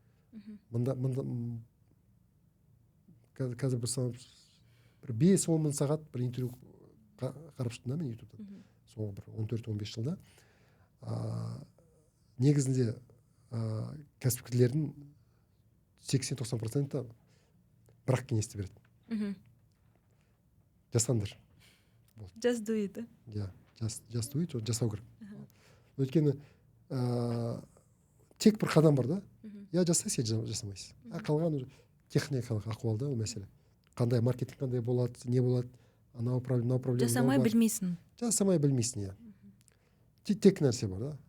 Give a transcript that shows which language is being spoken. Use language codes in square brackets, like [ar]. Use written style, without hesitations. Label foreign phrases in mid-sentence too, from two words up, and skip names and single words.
[kk] Қазір бір 5-10 мың сағат бір интервью қарап шықтым да мен ютубтан. Соңғы бір 14-15 жылда. Негізінде кәсіпкерлердің 80-90% бірақ кеңесті береді. Жасаңдар. [en] Just do it. Just do it, [kk] жасау керек. Өйткені тек бір қадам бар да. Я жасайсың, я жасамайсың. Қалған техникалық ахуалда ол мәселе. Қандай маркетинг қандай болады, не болады, анау проблема. Жасамай білмейсің. Жасамай білмейсің, иә. Тек нәрсе бар да.